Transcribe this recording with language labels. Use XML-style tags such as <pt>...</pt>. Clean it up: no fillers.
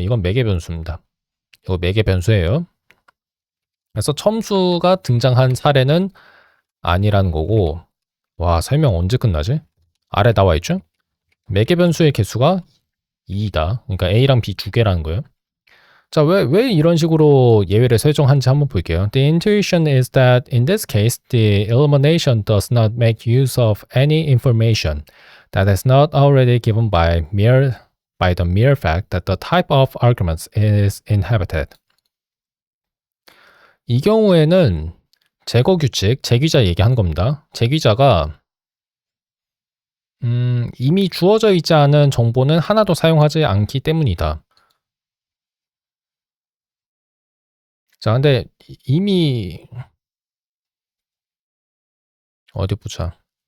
<ko>이건 매개 변수입니다. 이거 매개 변수예요. 그래서 첨수가 등장한 사례는 아니라는 거고 와 설명 언제 끝나지? 아래 나와 있죠? 매개 변수의 개수가 2이다. 그러니까 A랑 B 두 개라는 거예요. 자, 왜 이런 식으로 예외를 설정한지 한번 볼게요.</ko> <en>The intuition is that in this case, the elimination does not make use of any information that is not already given by the mere fact that the type of arguments is inhabited.</en> <ko>이 경우에는 제거 규칙, 제귀자 얘기한 겁니다. 제귀자가 이미 주어져 있지 않은 정보는 하나도 사용하지 않기 때문이다. 자, 근데 이미 어디 보자.</ko>